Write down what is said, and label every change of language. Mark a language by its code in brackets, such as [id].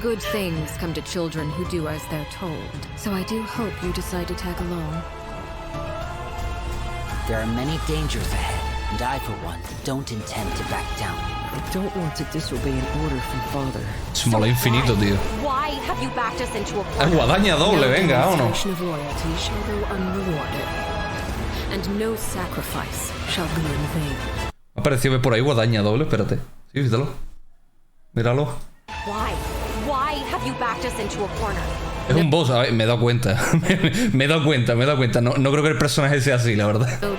[en] Good things come to children who do as they're told, so I do hope you decide to tag along. There are many dangers ahead, and I, for one, don't intend to back down. I don't want to disobey an order from Father. [es] Es mola infinito, tío. [en] Why have you backed us into a corner? [es] Guadaña doble, venga, ¿o no? [en] Of loyalty shall go unrewarded, and no sacrifice shall be in vain. [es] Me ha parecido ver por ahí guadaña doble, espérate. Sí, fíjalo. Míralo. [en] Why have you backed us into a corner? [es] Es un boss, a ver, me he dado cuenta. me he dado cuenta. No creo que el personaje sea así, la verdad.